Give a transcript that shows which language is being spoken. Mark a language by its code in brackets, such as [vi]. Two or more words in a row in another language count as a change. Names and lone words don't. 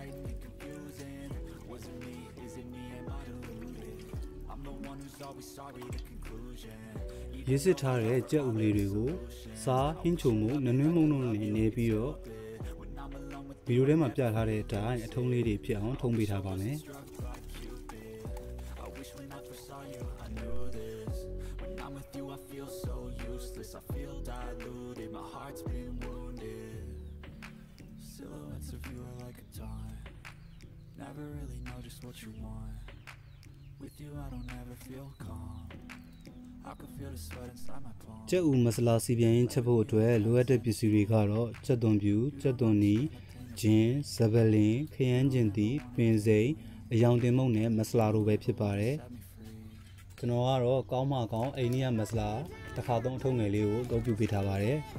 [my] ရေစစ်ထားတဲ့ကြက်ဥလေးတွေကိုစားဟ င်းချုံမှုနနွင်းမုံတို့နဲ့နေပြီးတော့ဗီဒီယိုထဲမှာပြထားတဲ့အတိုင်းအထုံးလေးတွေဖြစ်အောင်ထုံးပေးထားပါမယ် [en] Never really know just what you want. With you I don't ever feel calm. I can feel the sweat inside my palms. [my] ကြက်ဥမဆလာစီပြန်ရင်ချက်ဖို့အတွက်လိုအပ်တဲ့ပစ္စည်းတွေကတော့ကြက်သွန်ပြူကြက်သွန်နီဂျင်းစပလင်ခရမ်းကျင်သီးပင်စိမ်အယောင်တင်မုန့်နဲ့မဆလာတို့ပဲဖြစ်ပါတယ်ကျွန်တော်ကတော့ကောင်းမကောင်းအိန္ဒိယမဆလာတစ်ခါသုံးအထုံးငယ်လေးကိုအသုံးပြုပေးထားပါတယ်